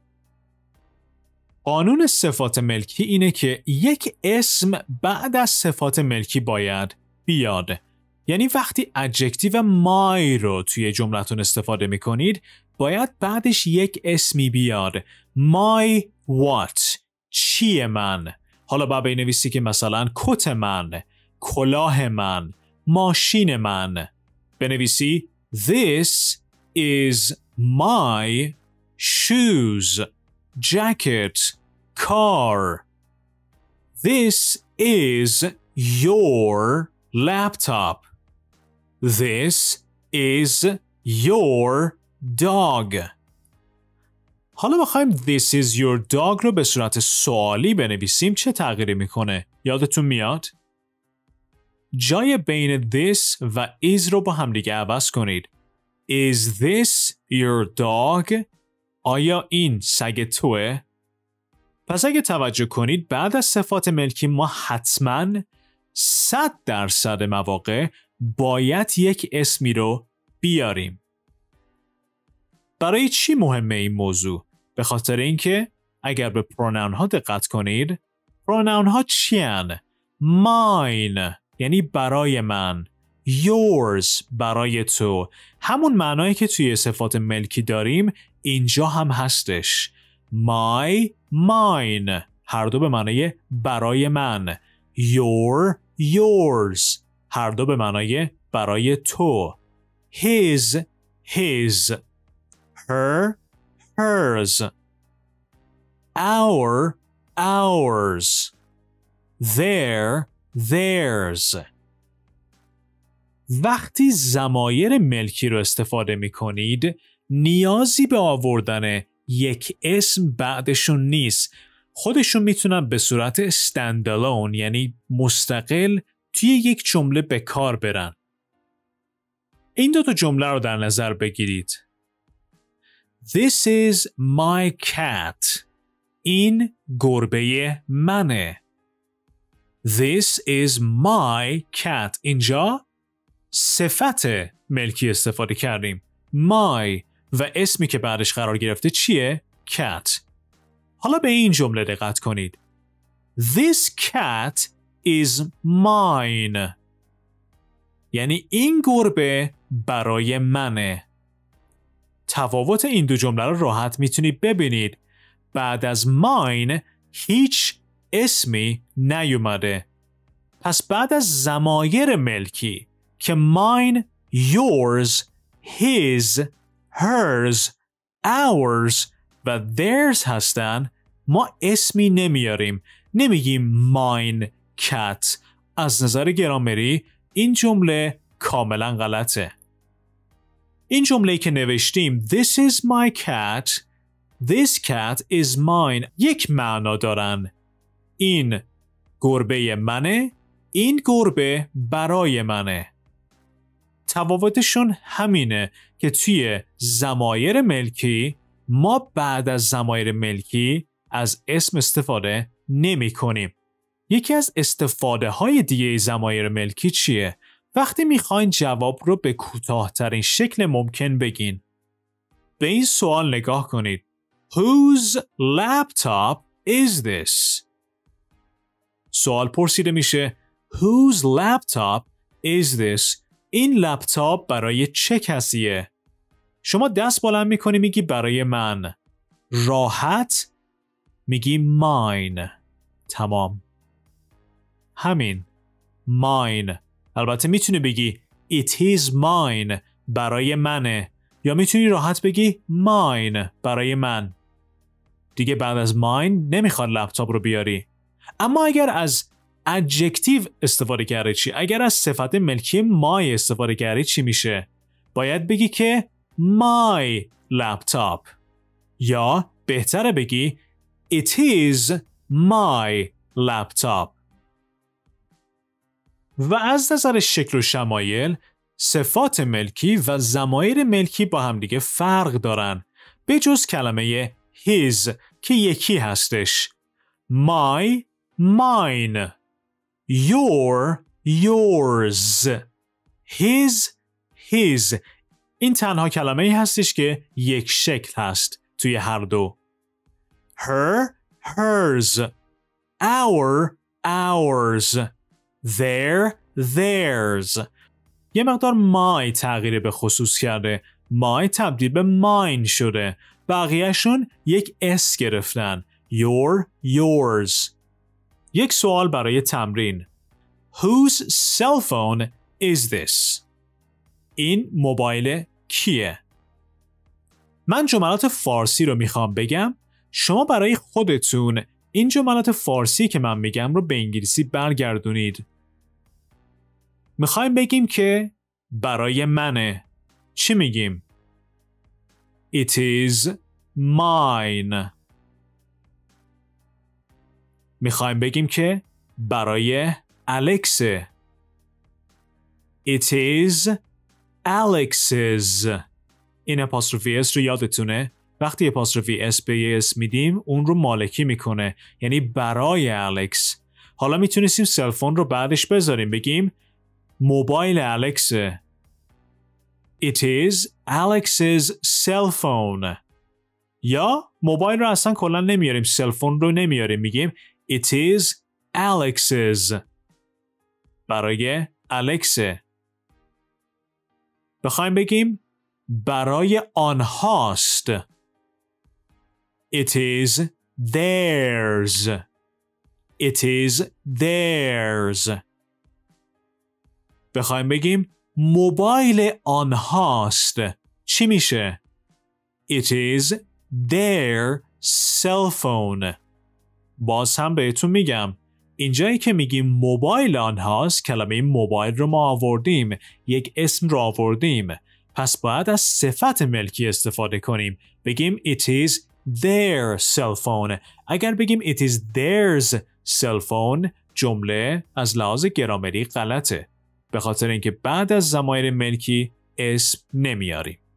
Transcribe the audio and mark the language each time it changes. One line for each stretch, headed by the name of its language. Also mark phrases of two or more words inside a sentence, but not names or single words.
Persian: قانون صفات ملکی اینه که یک اسم بعد از صفات ملکی باید بیاد. یعنی وقتی ادجکتیو my رو توی جملتون استفاده میکنید باید بعدش یک اسمی بیاد.
English: My what؟
Persian: چیه من؟ حالا باید بنویسی که مثلا کت من، کلاه من، ماشین من.
English: بنویسی This is my shoes, jacket, car. This is your laptop. This is your dog.
Persian: حالا بخوایم
English: This is your dog
Persian: رو به صورت سوالی بنویسیم چه تغییری میکنه؟ یادتون میاد؟ جای بین this و is رو با هم دیگه عوض کنید.
English: Is this your dog?
Persian: آیا این سگ توه؟ پس اگه توجه کنید بعد از صفات ملکی ما حتماً 100% مواقع باید یک اسمی رو بیاریم. برای چی مهمه این موضوع؟ به خاطر اینکه اگر به پروناون ها دقت کنید پروناون ها چی هن؟ mine یعنی برای من، yours برای تو. همون معنایی که توی صفات ملکی داریم اینجا هم هستش.
English: my, mine.
Persian: هر دو به معنای برای من.
English: your, yours.
Persian: هر دو به معنای برای تو.
English: his, his. her, hers. our, ours. their, theirs.
Persian: وقتی ضمایر ملکی رو استفاده می کنید نیازی به آوردن یک اسم بعدشون نیست. خودشون میتونن به صورت standalone یعنی مستقل توی یک جمله به کار برن. این دو تا جمله رو در نظر بگیرید.
English: This is my cat.
Persian: این گربه منه.
English: This is my cat.
Persian: اینجا صفت ملکی استفاده کردیم. My و اسمی که بعدش قرار گرفته چیه؟
English: Cat.
Persian: حالا به این جمله دقت کنید.
English: This cat is mine.
Persian: یعنی این گربه برای منه. تفاوت این دو جمله رو راحت میتونید ببینید. بعد از mine هیچ اسمی نیومده. پس بعد از ضمایر ملکی که
English: mine، yours، his، hers، ours
Persian: و theirs هستن ما اسمی نمیاریم. نمیگیم
English: mine cat.
Persian: از نظر گرامری این جمله کاملا غلطه. این جمله‌ای که نوشتیم
English: This is my cat. This cat is mine
Persian: یک معنا دارن. این گربه منه. این گربه برای منه. تفاوتشون همینه که توی ضمایر ملکی ما بعد از ضمایر ملکی از اسم استفاده نمی کنیم. یکی از استفاده های دیگه ضمایر ملکی چیه؟ وقتی میخواین جواب رو به کوتاه‌ترین شکل ممکن بگین. به این سوال نگاه کنید.
English: Whose laptop is this?
Persian: سوال پرسیده میشه
English: Whose laptop is this?
Persian: این لپتاپ برای چه کسیه؟ شما دست بلند میکنی میگی برای من. راحت میگی mine. تمام. همین. mine. البته میتونی بگی
English: it is mine
Persian: برای منه یا میتونی راحت بگی mine برای من. دیگه بعد از mine نمیخواد لپتاپ رو بیاری. اما اگر از adjective استفاده کردی چی؟ اگر از صفت ملکی my استفاده کردی چی میشه؟ باید بگی که
English: my laptop
Persian: یا بهتره بگی
English: it is my laptop.
Persian: و از نظر شکل و شمایل صفات ملکی و ضمایر ملکی با همدیگه فرق دارن به جز کلمه his که یکی هستش.
English: my، mine. your، yours. his، his.
Persian: این تنها کلمه ای هستش که یک شکل هست توی هر دو.
English: her، hers. our، ours. their، theirs.
Persian: یه مقدار my تغییر به خصوص کرده. my تبدیل به mine شده. بقیهشون یک s گرفتن.
English: your، yours.
Persian: یک سوال برای تمرین.
English: Whose cell phone is this?
Persian: این موبایل کیه؟ من جملات فارسی رو میخوام بگم. شما برای خودتون این جملات فارسی که من میگم رو به انگلیسی برگردونید. میخوایم بگیم که برای منه. چی میگیم؟
English: It is mine.
Persian: میخوایم بگیم که برای الکسه.
English: It is Alex's.
Persian: این اپاستروفی اس رو یادتونه؟ وقتی اپاستروفی اس به یه اسم میدیم اون رو مالکی میکنه. یعنی برای الکس. حالا میتونستیم سلفون رو بعدش بذاریم بگیم موبایل الکسه.
English: It is Alex's cell phone.
Persian: یا موبایل رو اصلا کلا نمیاریم. سلفون رو نمیاریم. میگیم
English: It is Alex's.
Persian: برای الکسه. بخوایم بگیم برای آنهاست.
English: It is theirs. It is theirs.
Persian: بخوایم بگیم موبایل آنهاست. چی میشه؟
English: It is their cell phone.
Persian: باز هم بهتون میگم اینجایی که میگیم موبایل آنهاست کلمه موبایل رو ما آوردیم، یک اسم رو آوردیم، پس باید از صفت ملکی استفاده کنیم.
English: بگیم it is their cell phone.
Persian: اگر بگیم
English: it is theirs cell phone
Persian: جمله از لحاظ گرامری غلطه، به خاطر اینکه بعد از ضمایر ملکی اسم نمیاریم.